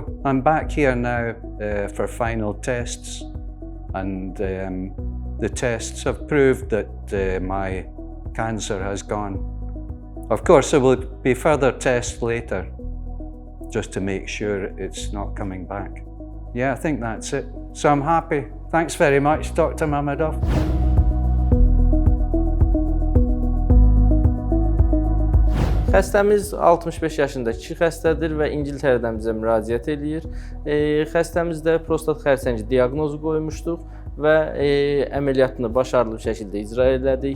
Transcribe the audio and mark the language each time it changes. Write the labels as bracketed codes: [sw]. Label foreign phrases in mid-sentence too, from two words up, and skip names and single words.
[en] I'm back here now for final tests, and the tests have proved that my cancer has gone. Of course, there will be further tests later, just to make sure it's not coming back. Yeah, I think that's it. So I'm happy. Thanks very much, Dr. Mamadov. [az] Xəstəmiz 65 yaşındakı kişi xəstədir və İngiltərədən bizə müraciət eləyir. Xəstəmizdə prostat xərçəngi diaqnozu qoymuşduq və əməliyyatını başarılı bir şəkildə icra elədik.